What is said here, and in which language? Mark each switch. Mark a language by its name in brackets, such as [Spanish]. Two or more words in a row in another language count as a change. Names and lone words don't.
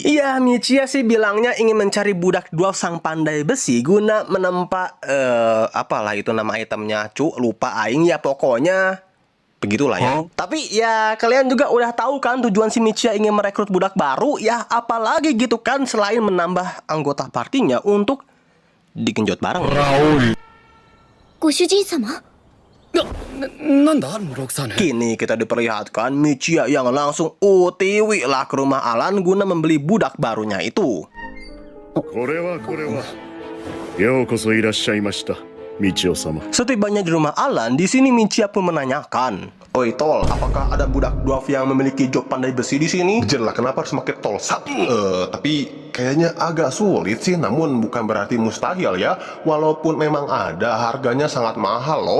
[Indonesian] Iya, Michiya sih bilangnya ingin mencari budak dwarf sang pandai besi guna menempa apalah itu nama itemnya, lupa aing ya pokoknya. Begitulah ya. Tapi ya kalian juga udah tahu kan tujuan si Michiya ingin merekrut budak baru. Ya apalagi gitu kan selain menambah anggota partinya untuk digenjot bareng. [Japanese] ご主人様なんだロクサーヌ。 [Indonesian] Kini kita diperlihatkan Michiya yang langsung OTW lah ke rumah Alan guna membeli budak barunya itu. [Japanese] これはようこそいらっしゃいました道夫様。 [Indonesian] Setibanya di rumah Alan, di sini Michiya pun menanyakan, "Oi tol, apakah ada budak dwarf yang memiliki job pandai besi di sini?" Jelas kenapa harus pakai tol sat? Tapi kayaknya agak sulit sih, namun bukan berarti mustahil ya. Walaupun memang ada, harganya sangat mahal loh.